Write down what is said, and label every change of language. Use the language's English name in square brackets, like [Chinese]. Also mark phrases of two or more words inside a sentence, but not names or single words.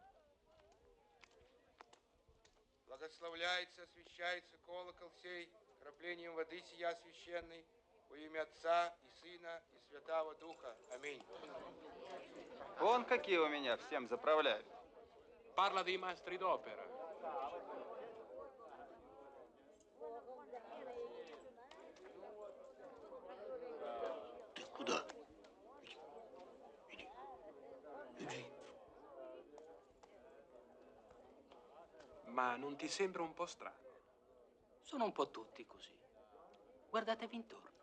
[Russian] Благословляется, освящается колокол сей, краплением окроплением воды сия священной, во имя Отца и Сына и Святого Духа. Аминь. Вон какие у меня всем заправляют. [Italian] Parla dei maestri d'opera. [Russian] Ты куда? Иди. [Italian] Ma non ti sembra un po' strano? Sono un po' tutti così. Guardatevi intorno.